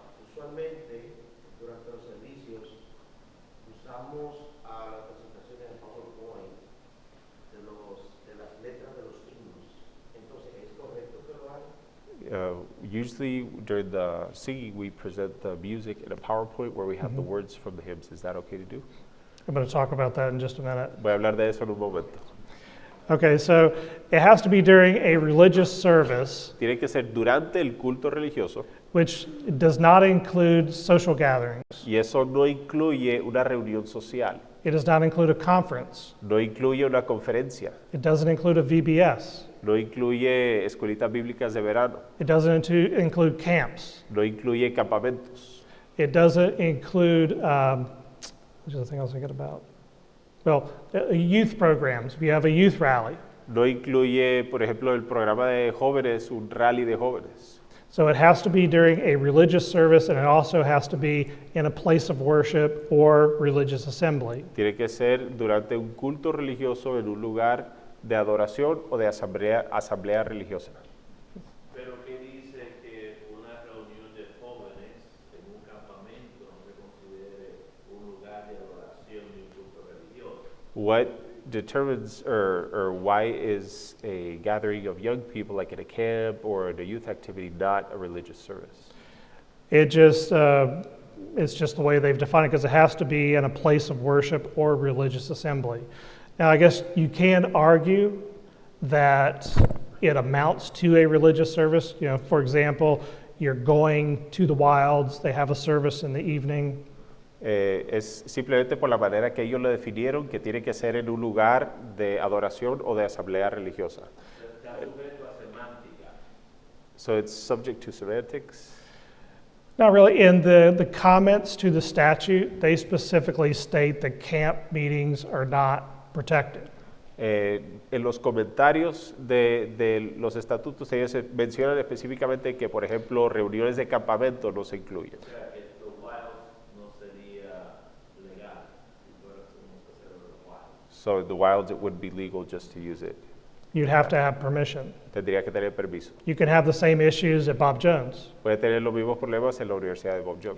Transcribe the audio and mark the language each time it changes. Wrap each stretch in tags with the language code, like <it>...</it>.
<es>Usualmente, durante los servicios, usamos a las presentaciones de PowerPoint de las letras de los himnos. Entonces, ¿es correcto que lo hagan?</es> <en>Usually during the singing, we present the music in a PowerPoint where we have the words from the hymns. Is that okay to do? I'm going to talk about that in just a minute.</en> <es>Voy a hablar de eso en un momento.</es> <en>Okay, so it has to be during a religious service,</en> <es>Tiene que ser durante el culto religioso</es> <en>which does not include social gatherings.</en> <es>y eso no incluye una reunión social,</es> <en>It does not include a conference.</en> <es>no incluye una conferencia,</es> <en>It doesn't include a VBS.</en> <es>no incluye escuelitas bíblicas de verano,</es> <en>It doesn't include camps.</en> <es>no incluye campamentos,</es> <en>It doesn't include, which is the thing I was thinking about? Well, youth programs. If you have a youth rally.</en> <es>no incluye, por ejemplo, el programa de jóvenes, un rally de jóvenes.</es> <en>So it has to be during a religious service, and it also has to be in a place of worship or religious assembly.</en> <es>Tiene que ser durante un culto religioso en un lugar de adoración o de asamblea religiosa. Pero ¿qué dice que una reunión de jóvenes en un campamento no se considere un lugar de adoración ni un culto religioso?</es> <en>What determines or why is a gathering of young people like at a camp or at a youth activity not a religious service? It just, it's just the way they've defined it, because it has to be in a place of worship or religious assembly. Now, I guess you can argue that it amounts to a religious service. You know, for example, you're going to the wilds, they have a service in the evening.</en> <es>Es simplemente por la manera que ellos lo definieron, que tiene que ser en un lugar de adoración o de asamblea religiosa. Está sujeto a semántica.</es> <en>So it's subject to semantics. Not really. In the comments to the statute, they specifically state that camp meetings are not protected.</en> <es>En los comentarios de los estatutos ellos mencionan específicamente que, por ejemplo, reuniones de campamento no se incluyen. O sea, que los wilds no sería legal si fuéramos a hacerlo en los wilds.</es> <en>So in the wilds it would be legal just to use it. You'd have to have permission.</en> <es>Tendría que tener permiso.</es> <en>You can have the same issues at Bob Jones.</en> <es>Puede tener los mismos problemas en la Universidad de Bob Jones.</es>